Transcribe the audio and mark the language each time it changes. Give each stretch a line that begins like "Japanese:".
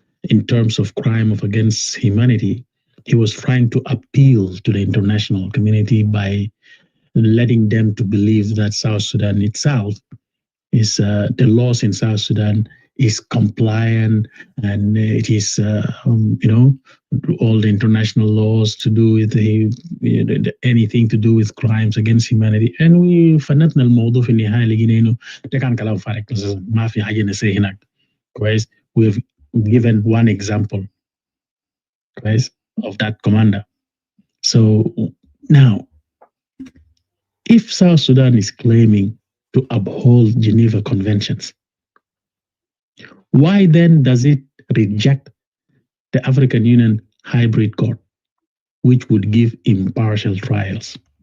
English: in terms of crime of against humanity, he was trying to appeal to the international community by letting them to believe that South Sudan itself is the laws in South Sudan is compliant and it is all the international laws to do with anything to do with crimes against humanity. And we
Arabic: فنتنا الموضوع في النهاية لقينا إنه ده كان كلام فارغ ما في حاجة نسيه هناك كويس.
English: We've given one example كويس of that commander. So now if South Sudan is claiming to uphold Geneva Conventions, why then does it reject the African Union hybrid court, which would give impartial trials?